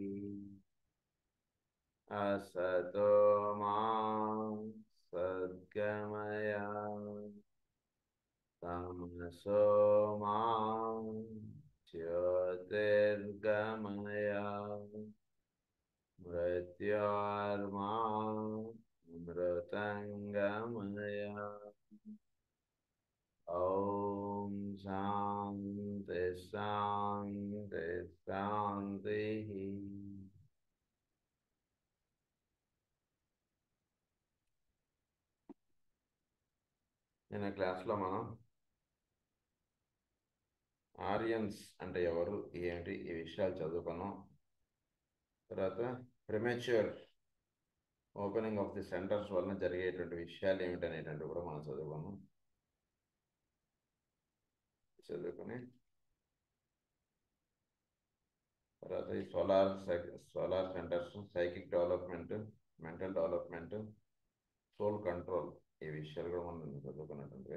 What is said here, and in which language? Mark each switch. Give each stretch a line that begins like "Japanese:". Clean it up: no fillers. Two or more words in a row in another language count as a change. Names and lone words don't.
Sanskrit: असतो मा सद्गमय तमसो मा ज्योतिर्गमय मृत्योर्मा मृतङ्गमय। ॐ शान्ति शान्ति शान्तिः।
Telugu: నిన్న క్లాస్లో మనం ఆరియన్స్ అంటే ఎవరు ఏంటి ఈ విషయాలు చదువుకున్నాం. తర్వాత
English: premature opening of the centers
Telugu: వలన జరిగేటువంటి విషయాలు ఏమిటనేటువంటి కూడా మనం చదువుకుని తర్వాత ఈ
English: solar centers, psychic development, mental development, soul control
Telugu: ఈ విషయాలు కూడా మనం చదువుకున్నటువంటి.